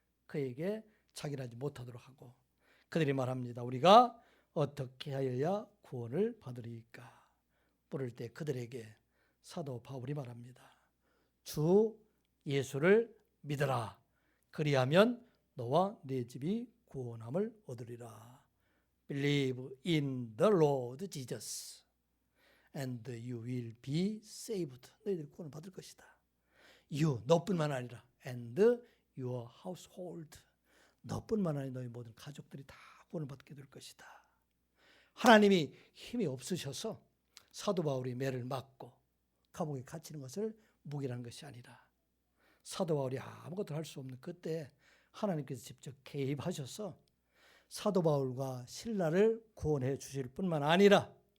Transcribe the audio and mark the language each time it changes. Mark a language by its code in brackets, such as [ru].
[ko] 그에게 자결하지 못하도록 하고 그들이 말합니다. 우리가 어떻게 하여야 구원을 받으리까? 물을 때 그들에게 사도 바울이 말합니다. 주 예수를 믿어라. 그리하면 너와 네 집이 구원함을 얻으리라. [en] Believe in the Lord Jesus and you will be saved. [ko] 너희들이 구원을 받을 것이다. [en] You, [ko] 너뿐만 아니라 [en] and your household. [ko] 너뿐만 아니라 너희 모든 가족들이 다 구원을 받게 될 것이다. 하나님이 힘이 없으셔서 사도 바울이 매를 맞고 감옥에 갇히는 것을 묵인한 것이 아니라 사도 바울이 아무것도 할 수 없는 그때 하나님께서 직접 개입하셔서 사도 바울과 실라를 구원해 주실 뿐만 아니라